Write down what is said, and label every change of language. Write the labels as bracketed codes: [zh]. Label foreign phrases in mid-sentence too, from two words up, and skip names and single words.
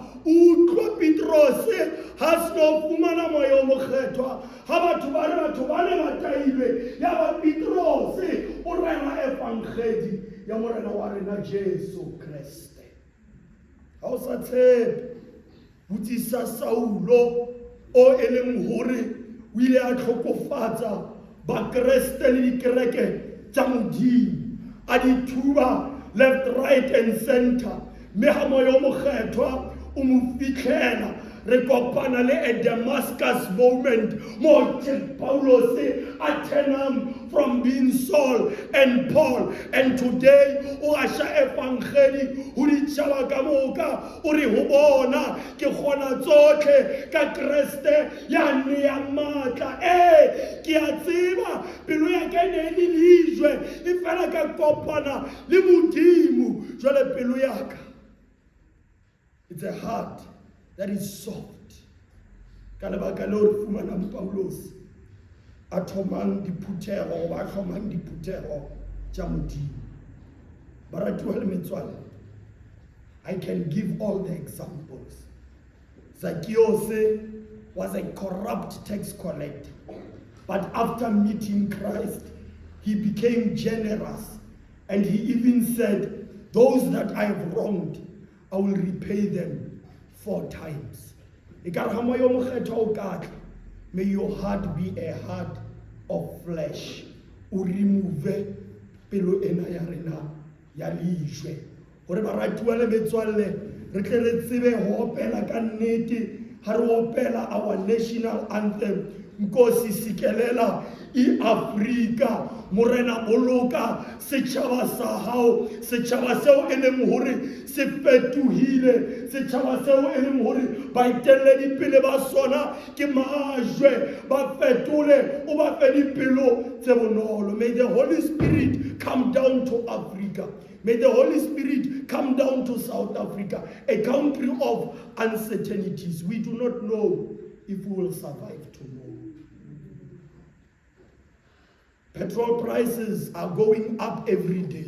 [st] Utlwa Petrose ha seno fumana moya o mokgethwa, ha batho ba re batho ba ne ba tailwe, ya ba Petrose o rera evangeli ya morena wa rena Jesu Kriste. Ha o sa tshepe botsisa Saulo o e leng hore o ile a tlhokofatsa bakreste le dikereke tsa Modimo, a di thuba [en] left, right and center, [st] mme ha moya o mokgethwa o mo fitlhela. Re kopana le [en] a Damascus moment [st] mo Paulos a [en] turned from being Saul and Paul, and today [st] o asha evangeli ho ditjhaba ka moka, o re ho bona ke kgona tsohle ka Kriste ya nne ya matla. Ke a tseba pelo ya ka ne le lejwe, e fela ka kopana le Modimo, jwale pelo ya ka, [en] it's a heart that is soft. [st] Ka lebaka leo re fumanang Paulos a thomang diphuthego, ba thomang diphuthego tša Modimo. Baratuwa le metswalle, [en] I can give all the examples. Zacchaeus was a corrupt tax collector, but after meeting Christ, he became generous, and he even said, those that I have wronged, I will repay them 4 times. May your heart be a heart of flesh. [st] O remove pelo ena ya rena ya lejwe. Hore baratuwa le metswalle re tle re tsebe ho opela ka nnete, ha re opela [en] our national anthem, [xh] Nkosi sikelela i-Afrika, [st] morena boloka setjhaba sa hao, setjhaba seo e leng hore se fetohile, setjhaba seo e leng hore baetelledipele ba sona ke majwe, ba fetole o ba fe dipelo tse bonolo. [en] May the Holy Spirit come down to Africa. May the Holy Spirit come down to South Africa, a country of uncertainties. We do not know if we will survive tomorrow. Petrol prices are going up every day.